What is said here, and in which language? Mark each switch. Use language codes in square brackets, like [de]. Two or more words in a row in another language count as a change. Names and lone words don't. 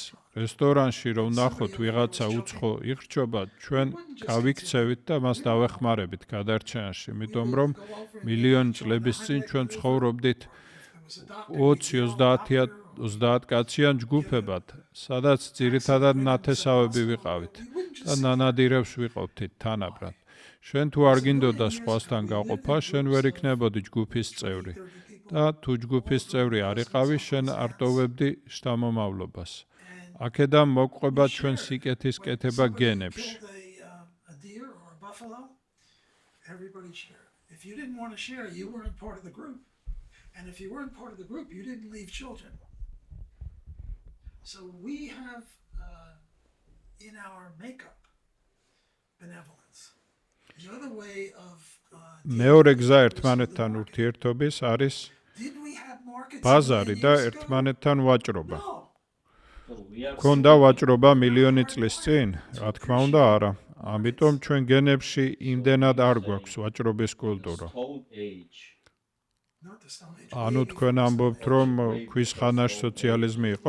[ka] რესტორანში რომ ვნახოთ ვიღაცა უცხო იღრჩობა, ჩვენ გავიქცევით და მას დავეხმარებით გადარჩენაში, იმიტომ რომ მილიონ წლების წინ ჩვენ ცხოვრობდით 20-30 კაციან ჯგუფებად, სადაც ძირითადად ნათესავები ვიყავით და ნანადირებს ვიყოფთით თანაბრად. შენ თუ არ გინდოდა სხვასთან გაყოფა, შენ ვერ იქნებოდი ჯგუფის წევრი და თუ ჯგუფის წევრი არ იყავი, შენ არ ტოვებდი შთამომავლობას. აქედან მოგყვება ჩვენ სიკეთის კეთება გენებში. [en] a deer or a buffalo, everybody shared. If you didn't want to share, you weren't part of the group. And if you weren't part of the group, you didn't leave children. So we have in our makeup benevolence. The other way of [ka] მეორე გზა ერთმანეთთან ურთიერთობის არის [en] did we have markets [ka] ბაზარი და ერთმანეთთან ვაჭრობა. ქონდა ვაჭრობა მილიონი წლის წინ? რა თქმა უნდა, არა. ამიტომ ჩვენ გენებში იმდენად არ გვაქვს ვაჭრობის კულტურა. ანუ თქვენ ამბობთ, რომ ქვის ხანაში სოციალიზმი იყო?